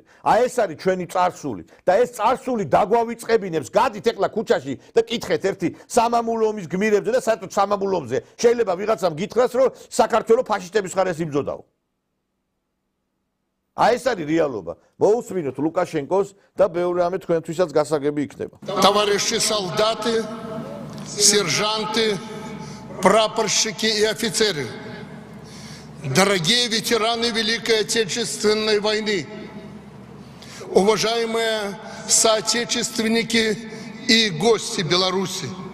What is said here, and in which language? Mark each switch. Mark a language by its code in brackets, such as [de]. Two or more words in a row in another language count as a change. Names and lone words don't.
[ka] აი ეს არის ჩვენი წარსული და ეს წარსული დაგვავიწყებინებს. გადით ეხლა ქუჩაში და კითხეთ ერთი სამამულო ომის გმირებზე და საერთოდ სამამულო ომზე. შეიძლება ვიღაცამ გითხრას, რომ საქართველოს ფაშისტების მხარეს იბრძოდაო. აი ეს არის რეალობა. მოусვინოთ ლუკაშენკოს და ბევრი რამე თქვენთვისაც გასაგები იქნება. [ru] Товарищи солдаты, сержанты, прапорщики и офицеры, дорогие ветераны Великой Отечественной войны, уважаемые соотечественники и гости Беларуси,